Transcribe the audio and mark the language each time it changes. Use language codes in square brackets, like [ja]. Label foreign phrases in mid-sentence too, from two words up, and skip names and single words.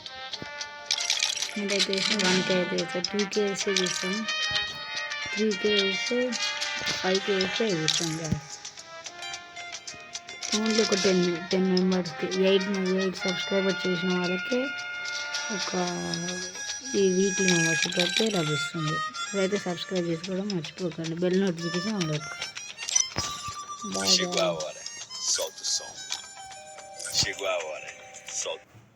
[te] ఇదైతే 1K అయితే ఇస్తాం, 2K వేస్తే ఇస్తాం, 3K వేస్తే 5K వేస్తే ఇస్తాం guys. ఓన్లీ ఒక 10 మెంబర్స్కి 8 సబ్స్క్రైబర్ చేసిన వాళ్ళకి ఒక ఈ [en] weekly membership [te] అయితే లభిస్తుంది. ఇదైతే సబ్స్క్రైబ్ చేసుకోవడం మర్చిపోకండి, [en] bell notification on [te] పెట్టుకోండి. బాయ్. [pt] Chegou a hora. Solta o som. Chegou a hora. Solta.